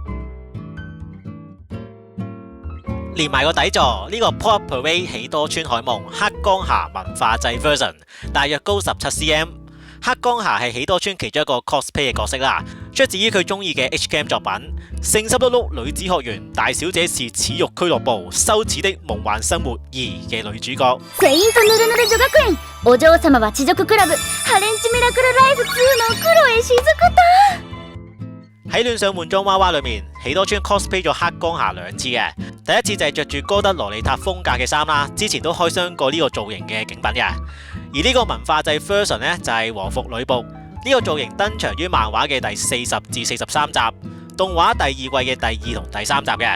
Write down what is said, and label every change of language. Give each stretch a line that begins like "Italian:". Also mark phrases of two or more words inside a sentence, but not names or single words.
Cantonese: 連埋個底座，呢個 Pop Up Parade 喜多川海夢黑江霞文化祭 version 大約高17cm。黑江霞係喜多川其中一個 cosplay 嘅角色啦，出自於佢中意嘅 HKM 作品《聖濕碌碌女子學園大小姐是恥辱俱樂部羞恥的夢幻生活2》嘅女主角。
Japanese: セイントヌルヌル女學園お嬢様は恥辱クラブハレンチミラクルライフ2のクロエしずくた。
Cantonese: 喺戀上換裝娃娃裏面，喜多川 cosplay 咗黑江霞2次嘅，第一次就係着住哥德蘿莉塔風格嘅衫啦，之前都開箱過呢個造型嘅景品嘅。而呢個文化祭 version 呢，就係和服女僕，呢個造型登場於漫畫嘅第40至43集，動畫第2季嘅第2同第3集嘅。